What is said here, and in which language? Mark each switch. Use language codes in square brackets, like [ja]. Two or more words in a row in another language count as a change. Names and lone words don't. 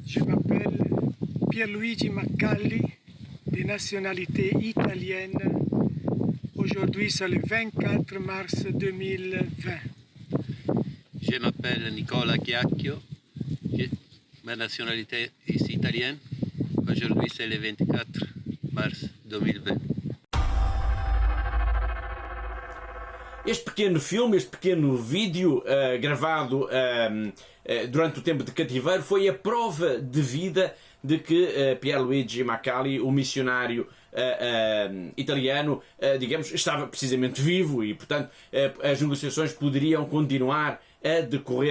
[fr] m'appelle Pierluigi Maccalli, de nationalité italienne. Aujourd'hui, c'est le 24 mars 2020. Je m'appelle Nicola Chiacchio, ma nationalité est italienne. Aujourd'hui, c'est le 24 mars 2020. [pt] Este pequeno filme, este pequeno vídeo gravado durante o tempo de cativeiro foi a prova de vida de que Pierluigi Maccalli, o missionário italiano, digamos, estava precisamente vivo e, portanto, as negociações poderiam continuar a decorrer.